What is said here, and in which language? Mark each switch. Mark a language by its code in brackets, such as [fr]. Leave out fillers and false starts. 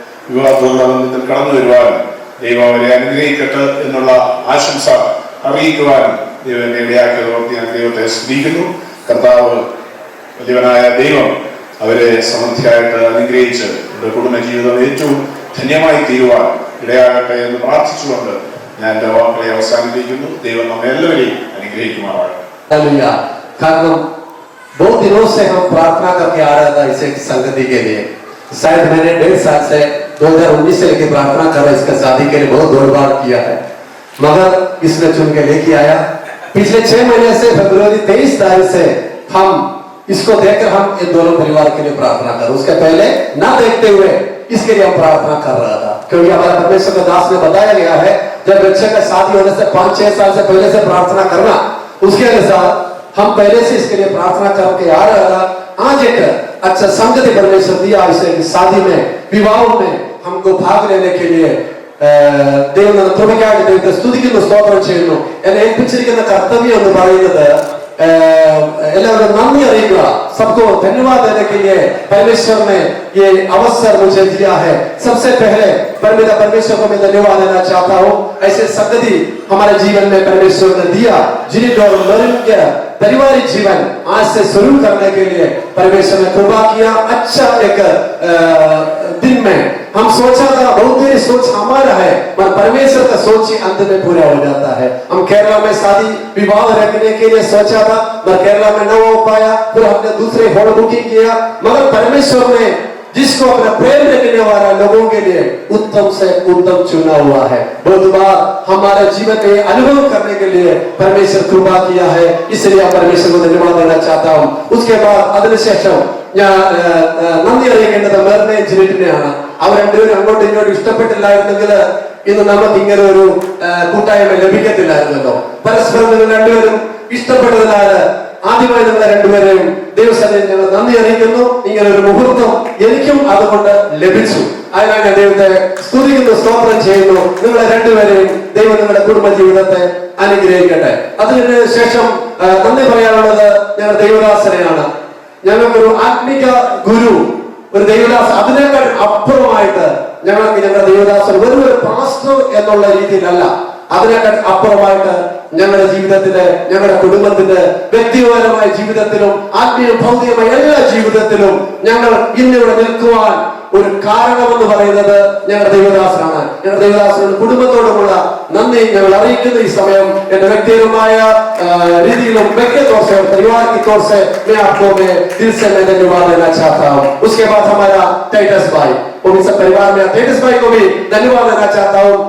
[ml] വിവാഹത്തോടുള്ള ബന്ധത്തിൽ കടന്നു വരുവാനും ദൈവം അവരെ അനുഗ്രഹിക്കട്ടെ എന്നുള്ള ആശംസ അറിയിക്കുവാനും ദൈവം എന്നെ ഇടയാക്കിയതോർത്ത് ഞാൻ ദൈവത്തെ സ്തുതിക്കുന്നു. കർത്താവ് വലിയവനായ ദൈവം അവരെ സമൃദ്ധിയായിട്ട് അനുഗ്രഹിച്ച് അവരുടെ കുടുംബജീവിതം ഏറ്റവും ധന്യമായി തീരുവാൻ ഇടയാകട്ടെ എന്ന് പ്രാർത്ഥിച്ചുകൊണ്ട് ഞാൻ എൻ്റെ വാക്കുകളെ അവസാനിപ്പിക്കുന്നു. ദൈവം നമ്മെ എല്ലാവരെയും അനുഗ്രഹിക്കുമാറാകട്ടെ. [hi] കാരണം बहुत दिनों से हम प्रार्थना करके आ रहा था इसे संगति के लिए. शायद मैंने 1.5 साल से 2019 से लेकर प्रार्थना कर रहा इसका शादी के लिए बहुत दौड़ किया है, मगर इसने चुन के लेके आया. पिछले 6 महीने से फरवरी 23 तारीख से हम इसको देखकर हम इन दोनों परिवार के लिए प्रार्थना कर, उसके पहले ना देखते हुए इसके लिए हम प्रार्थना कर रहा था. क्योंकि हमारे परमेश्वर के दास में बताया गया है जब बच्चे का शादी होने से 5-6 साल से पहले से प्रार्थना करना, उसके अनुसार हम पहले से इसके लिए प्रार्थना करके आ रहा था. आज एक अच्छा संगति परमेश्वर दिया इसे शादी में विवाह में हमको भाग लेने के लिए. [te] దేవుని తుడికాడి దేవుని స్తుతికి స్తోత్రం చేయను. [ml] എന്നെ ഏൽപ്പിച്ചിരിക്കുന്ന കർത്തവ്യം എന്ന് പറയുന്നത് എല്ലാവരും നന്ദി അറിയുക. [hi] सबको धन्यवाद देने के लिए परमेश्वर ने ये अवसर मुझे दिया है. सबसे पहले परमेश्वर को मैं धन्यवाद देना चाहता हूँ. ऐसे संगति हमारे जीवन में परमेश्वर ने दिया जिन्हें और के पारिवारिक जीवन आज से शुरू करने के लिए परमेश्वर ने कृपा किया. अच्छा एक दिन में हम सोचा था, बहुत देर सोच हमारा है पर परमेश्वर का सोच ही अंत में पूरा हो जाता है. हम केरला में शादी विवाह रखने के लिए सोचा था पर केरला में न हो पाया. फिर हमने दूसरे हॉल बुकिंग किया, मगर परमेश्वर ने जिसको अपना प्रेम रखने वाला लोगों के लिए उत्तम से उत्तम चुना हुआ है. बहुत बार हमारे जीवन में अनुभव करने के लिए परमेश्वर कृपा किया है, इसलिए परमेश्वर को धन्यवाद देना चाहता हूँ. उसके बाद [ml] അതിനുശേഷം ഞാൻ നന്ദി അറിയിക്കേണ്ടത് മെറിനെ ജിനിറ്റിനെയാണ്. അവർ രണ്ടുപേരും അങ്ങോട്ടും ഇങ്ങോട്ടും ഇഷ്ടപ്പെട്ടില്ലായിരുന്നെങ്കിൽ ഇന്ന് നമുക്ക് ഇങ്ങനെ ഒരു കൂട്ടായ്മ ലഭിക്കത്തില്ലായിരുന്നല്ലോ. പരസ്പരം നിങ്ങൾ രണ്ടുപേരും ഇഷ്ടപ്പെട്ടതിനാൽ ആദ്യമായി നിങ്ങൾ രണ്ടുപേരെയും ദൈവസന്നിധിയിൽ ഞങ്ങൾ നന്ദി അറിയിക്കുന്നു. ഇങ്ങനെ ഒരു മുഹൂർത്തം എനിക്കും അതുകൊണ്ട് ലഭിച്ചു. അതിനാൽ ഞാൻ ദൈവത്തെ സ്തുതിക്കുന്നു, സ്തോത്രം ചെയ്യുന്നു. നിങ്ങളെ രണ്ടുപേരെയും ദൈവം നിങ്ങളുടെ കുടുംബ ജീവിതത്തെ അനുഗ്രഹിക്കട്ടെ. അതിനുശേഷം നന്ദി പറയാനുള്ളത് ഞങ്ങൾ ദൈവദാസനെയാണ്. ഞങ്ങൾക്കൊരു ആത്മിക ഗുരു, ഒരു ദൈവദാസ്, അതിനേക്കാൾ അപ്പുറമായിട്ട് ഞങ്ങൾക്ക് ഞങ്ങളുടെ ദൈവദാസൻ വെറും ഒരു പാസ്റ്റർ എന്നുള്ള രീതിയിലല്ല, അതിനേക്കാൾ അപ്പുറമായിട്ട് ഞങ്ങളുടെ ജീവിതത്തിലെ, ഞങ്ങളുടെ കുടുംബത്തിന്റെ വ്യക്തിപരമായ ജീവിതത്തിലും ആത്മീയ ഭൗതികമായ എല്ലാ ജീവിതത്തിലും ഞങ്ങൾ ഇന്നിവിടെ നിൽക്കുവാൻ ഒരു കാരണമെന്ന് പറയുന്നത് ഞങ്ങളുടെ ദൈവദാസനാണ്. ഞങ്ങളുടെ ദൈവദാസനോട് കുടുംബത്തോടുമുള്ള നന്ദി ഞങ്ങൾ അറിയിക്കുന്ന ഈ സമയം എന്റെ വ്യക്തിപരമായ രീതിയിലും [hi] व्यक्तित्व से परिवार की तौर से मैं आपको मैं दिल से मैं धन्यवाद देना चाहता हूँ. उसके बाद हमारा टाइटस भाई, वो भी सब परिवार में टाइटस भाई को भी धन्यवाद देना चाहता हूँ.